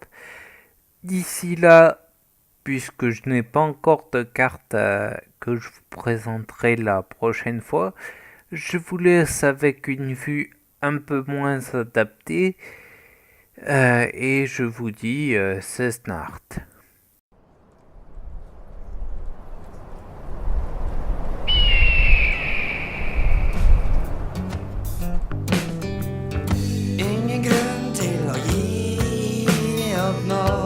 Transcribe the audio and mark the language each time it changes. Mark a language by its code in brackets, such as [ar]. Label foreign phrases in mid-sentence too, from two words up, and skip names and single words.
[fr] D'ici là, puisque je n'ai pas encore de carte que je vous présenterai la prochaine fois, je vous laisse avec une vue un peu moins adaptée et je vous dis c'est snart. [no] Ingen grunn til å gi opp nå.